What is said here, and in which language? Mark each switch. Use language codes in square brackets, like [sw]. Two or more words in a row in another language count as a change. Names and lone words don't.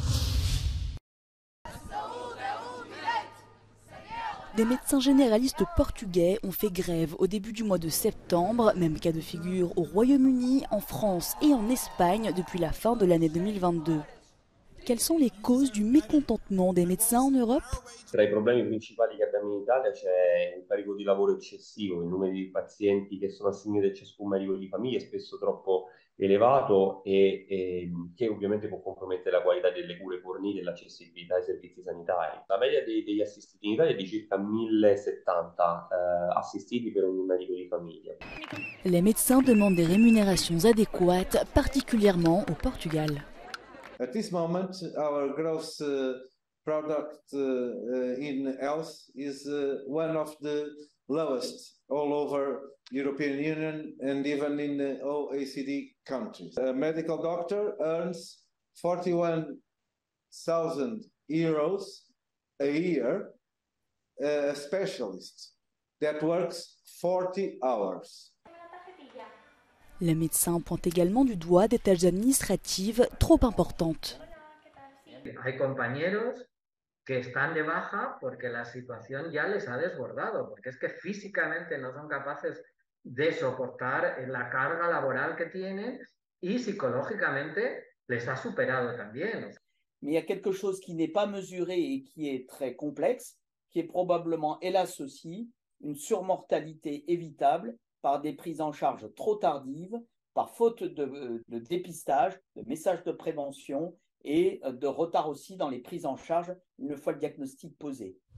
[fr] Des médecins généralistes portugais ont fait grève au début du mois de septembre, même cas de figure au Royaume-Uni, en France et en Espagne depuis la fin de l'année 2022. Quelles sont les causes du mécontentement des médecins en Europe? [it] Tra i problemi principali che abbiamo in Italia c'è il carico di lavoro eccessivo, il numero di pazienti che sono assegnati a ciascun medico di famiglia è spesso troppo elevato e che ovviamente può compromettere la qualità delle cure fornite e l'accessibilità ai servizi sanitari. La media degli assistiti in Italia è di circa 1070 assistiti per ogni medico di famiglia. [fr] Les médecins demandent des rémunérations adéquates, particulièrement au Portugal. [en] At this moment, our gross product in health is one of the lowest all over European Union and even in the OECD countries. A medical doctor earns 41,000 euros a year. A specialist that works 40 hours. [fr] Les médecins pointent également du doigt des tâches administratives trop importantes. [es] Hay compañeros que están de baja porque la situación ya les ha desbordado, porque es que físicamente no son capaces de soportar la carga laboral que tienen y psicológicamente les ha superado también. [fr] Mais il y a quelque chose qui n'est pas mesuré et qui est très complexe, qui est probablement, hélas aussi, une surmortalité évitable par des prises en charge trop tardives, par faute de dépistage, de messages de prévention et de retard aussi dans les prises en charge une fois le diagnostic posé.